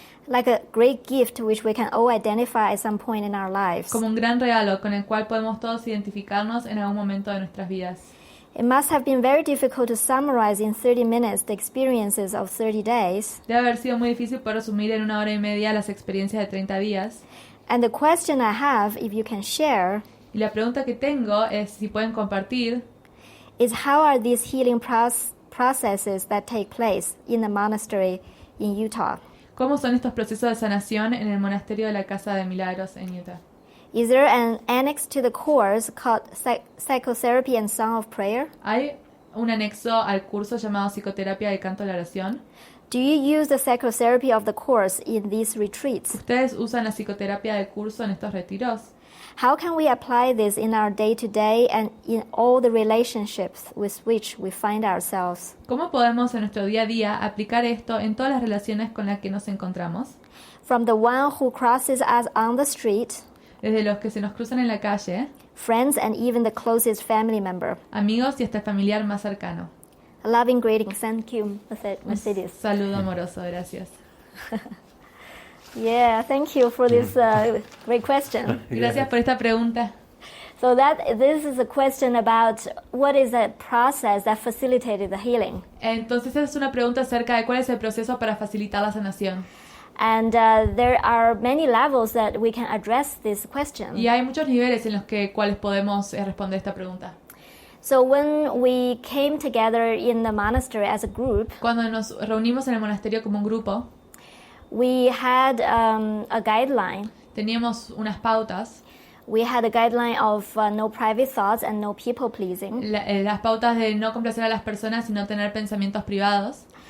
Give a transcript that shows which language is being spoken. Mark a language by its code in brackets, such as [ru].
[en] Like a great gift which we can all identify at some point in our lives. [es] Como un gran regalo con el cual podemos todos identificarnos en algún momento de nuestras vidas. [en] It must have been very difficult to summarize in 30 minutes the experiences of 30 days. [es] Debe haber sido muy difícil poder resumir en 1 hora y media las experiencias de 30 días. [en] And the question I have, if you can share, [es] Y la pregunta que tengo es si pueden compartir [en] is how are these healing processes that take place in the monastery in Utah? [es] cómo son estos procesos de sanación en el monasterio de la Casa de Milagros en Utah. [en] Is there an annex to the course called Psychotherapy and Song of Prayer? [es] ¿Hay un anexo al curso llamado Psicoterapia del Canto de la Oración? [en] Do you use the psychotherapy of the course in these retreats? [es] ¿Ustedes usan la psicoterapia del curso en estos retiros? [en] How can we apply this in our day-to-day and in all the relationships with which we find ourselves? [es] ¿Cómo podemos en nuestro día a día aplicar esto en todas las relaciones con las que nos encontramos? [en] From the one who crosses us on the street, [es] Desde los que se nos cruzan en la calle, [en] friends, and even the closest family member. [es] amigos y hasta el familiar más cercano. [en] A loving greeting. Thank you, Mercedes. [es] Saludo amoroso, gracias. [en] Yeah, thank you for this great question. [es] Gracias por esta pregunta. [en] So this is a question about what is the process that facilitated the healing. [es] Entonces es una pregunta acerca de cuál es el proceso para facilitar la sanación. [en] And there are many levels that we can address this question. [es] Y hay muchos niveles en los cuales podemos responder esta pregunta. [en] So when we came together in the monastery as a group, [es] Cuando nos reunimos en el monasterio como un grupo, [en] we had a guideline. [es] teníamos unas pautas, [en] We had a guideline of no private thoughts and no people pleasing. [es] las pautas de no complacer a las personas y no tener pensamientos privados.